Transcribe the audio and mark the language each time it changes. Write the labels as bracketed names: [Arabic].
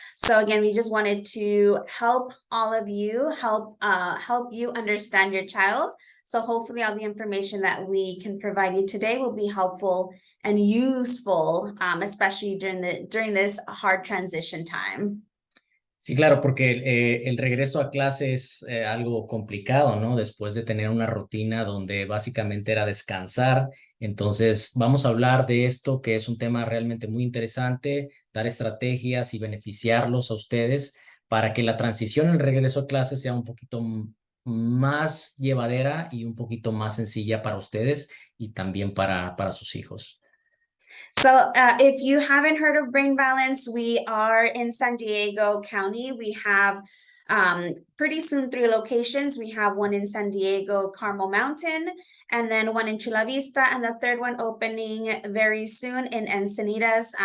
[English] So again, we just wanted to help all of you, help you understand your child. So hopefully all the information that we can provide you today will be helpful and useful, especially during this hard transition time. [Spanish] Sí, claro, porque el regreso a clase es algo complicado, ¿no? Después de tener una rutina donde básicamente era descansar. Entonces, vamos a hablar de esto, que es un tema realmente muy interesante, dar estrategias y beneficiarlos a ustedes para que la transición en el regreso a clase sea un poquito más llevadera y un poquito más sencilla para ustedes y también para sus hijos. [English] So if you haven't heard of Brain Balance, we are in San Diego County. We have pretty soon 3 locations. We have one in San Diego, Carmel Mountain, and then one in Chula Vista, and the third one opening very soon in Encinitas.